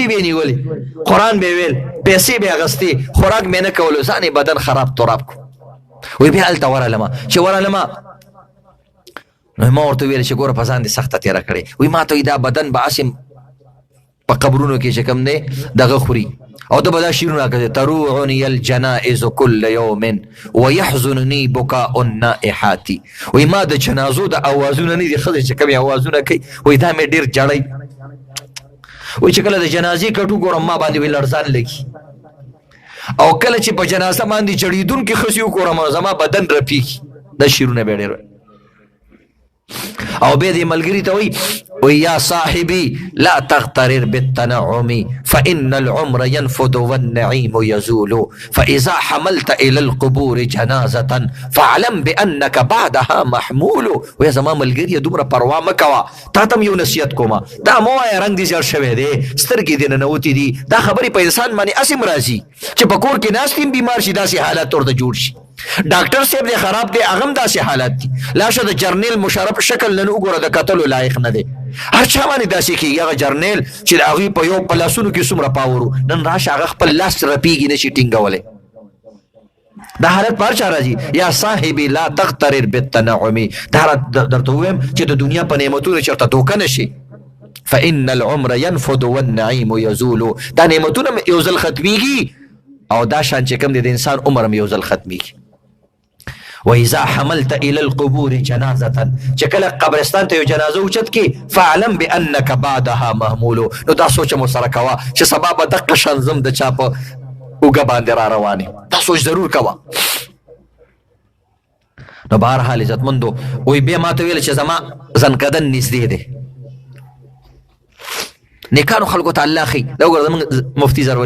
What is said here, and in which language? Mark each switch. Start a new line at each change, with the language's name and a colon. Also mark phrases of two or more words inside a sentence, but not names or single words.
Pashto: به یې نیولې قرآن به یې ویل پیسې به یې اخېستې خوراک مې نه کولو ځان یې بدن خراب تراب کړو وی بیا هلته ورغلمه چې ورغلمه نو ما ورته وویل چې ګوره په ځان دې سخته تېره کړې وی ما ته وایي دا بدن به هسې په قبرونو کې چې کوم دی دغه خوري او ده به دا شعرونه کوي
Arabic: تروعني الجنائز كل يوم ويحزنني بكاء النائحات
Pashto: وی ما د جنازو د اوازونه نه دي ښځې چې کومې اوازونه کوي وی دا مې ډېر جړی وی چې کله د جنازې کټو ګورم ما باندې وی لړزان لګي او کله چې په جنازه باندې جړېدونکې ښځې وګورم زما بدن رپېږي دا شعرونه به ډېر او بیا دې ملګري ته وی
Arabic: یا صاحبي لا تغترر بالتنعم فإن العمر ينفد والنعيم يزول فإذا حملت إلى القبور جنازة فاعلم بأنك بعدها محمول
Pashto: ویا زما ملګري دومره پروا مه کوه تا ته م یو نصیحت کومه دا مه وایه رنګ دې زیړ شوی دی سترګې دې ننوتې دي دا خبرې په انسان باندې هسې م راځي چې په کور کې ناست یم بیمار شي داسې حالت ورته جوړ شي ډاکټر صاحب دې خراب دی هغه هم داسې حالات دي لاشه د جرنیل مشرف شکل نن وګوره د کتلو لایق نه دی هر چا باندې داسې کېږي هغه جرنیل چې د هغوی په یو په لاسونو کې څومره پاور و نن راشه هغه خپل لاس رپېږي نشي ټینګولی دا حالت په هر چا راځي
Arabic: یا صاحبي لا تغترر بالتنعم
Pashto: دا درته ووایم چې د دنیا په نعمتونو چېرته دوکه نه شي
Arabic: فإن العمر ينفد والنعيم يزول
Pashto: دا نعمتونه یو ځل ختمېږي او دا شان چې کوم دی د انسان عمر هم یو ځل ختمېږي
Arabic: وإذا حملت إلى القبور جنازة
Pashto: چې کله قبرستان ته یو جنازه اوچت کې
Arabic: فاعلم بأنك بعدها محمول
Pashto: نو دا سوچ مو سره کوه چې سبا به دقه شان زم د چا په اوږه باندې را روانې دا سوچ ضرور کوه نو بهرحال عزتمندو وی بیا ما ته ویل چې زما زنکدن نږدې دی نیکانو خلکو ته الله ښي دا وګوره زموږ مفتي زرولي